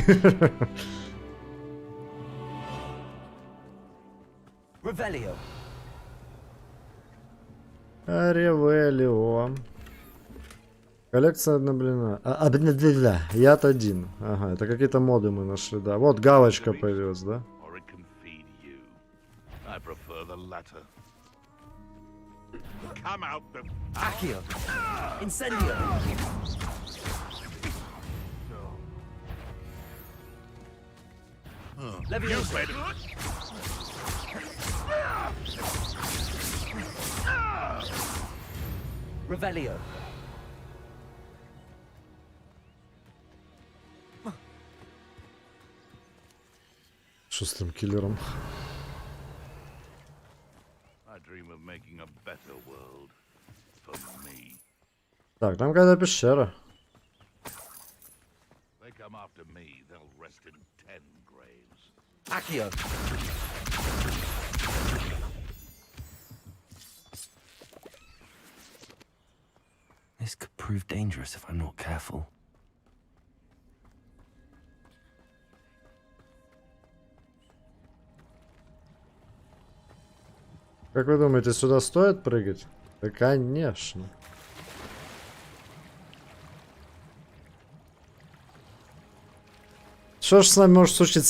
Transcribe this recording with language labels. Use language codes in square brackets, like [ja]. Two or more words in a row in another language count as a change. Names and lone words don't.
[ru] Revelio. Ревелио. Коллекция обновлена. Яд 1. Ага, это какие-то моды мы нашли, да. Вот галочка появилась, да? Accio. Incendio. Leviosa. Revelio. Шустым киллером. Так, там какая-то пещера. Accio. [en] This could prove dangerous if I'm not careful. [ru] Как вы думаете, сюда стоит прыгать? Да, конечно. Что ж с нами может случиться?